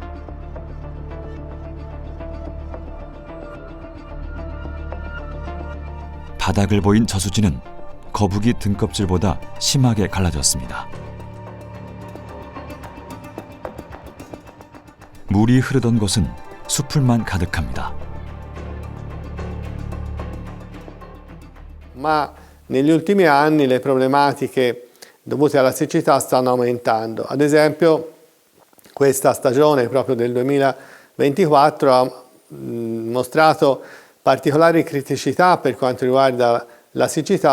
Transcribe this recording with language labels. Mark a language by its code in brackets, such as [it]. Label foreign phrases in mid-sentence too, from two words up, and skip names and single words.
[ko] 바닥을 보인 저수지는 거북이 등껍질보다 심하게 갈라졌습니다. 물이 흐르던 곳은 수풀만 가득합니다. [it] Ma negli ultimi anni le problematiche dovute alla siccità stanno aumentando. Ad esempio, questa stagione proprio del 2024 ha mostrato particolari criticità per quanto riguarda la siccità,